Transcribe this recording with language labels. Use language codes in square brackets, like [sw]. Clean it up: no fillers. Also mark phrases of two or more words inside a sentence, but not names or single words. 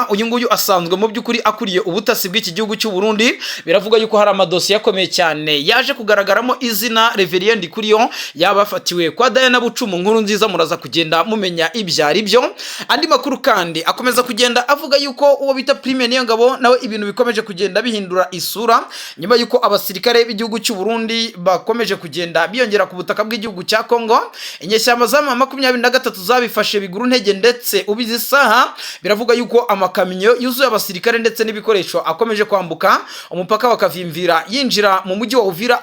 [rw] Uyu nguyu asanzwe mu byukuri akuriye ubutasi bw'iki gihugu cy'u Burundi. Biravuga yuko hari amadosiye akomeye cyane yaje kugaragaramo izina Reverien Ndikuriyo yabafatiwe kwa Diana Bucumu Nkurunziza. Muraza kugenda mumenya ibyari byo. Andi makuru kandi akomeza kugenda avuga yuko uwo bita Prime Niyongabo nawe ibintu bikomeje kugenda bihindura isura nyuma yuko abasirikare b'igihugu cy'u Burundi bakomeje kugenda biyongera ku butaka bw'igihugu cya Kongo. Inyeshyamba za 23 zabifashe biguru ntege, ndetse ubizi saha biravuga yuko amakamyo yuzuye abasirikare ndetse n'ibikoresho akomeje kwambuka umupaka bakavimvira yinjira mu mujyi wa Uvira.